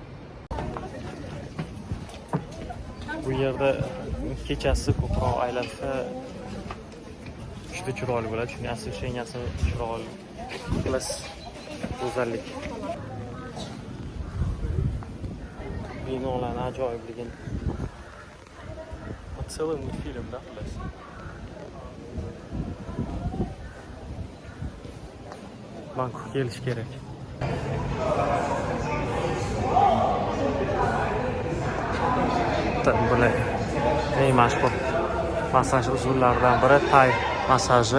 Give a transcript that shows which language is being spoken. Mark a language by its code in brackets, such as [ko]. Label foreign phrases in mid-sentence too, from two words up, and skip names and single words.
[uz] Bu yerda kechasi ko'proq aylansa juda chiroyli bo'ladi. Chunki asosiy chiroyli plus go'zallik. Binolarning ajoyibligini. [ru] Целый мультфильм, да, [uz] plus. Bangkok kelish kerak. Bular eng mashhur massaj usullaridan biri Thai massaji.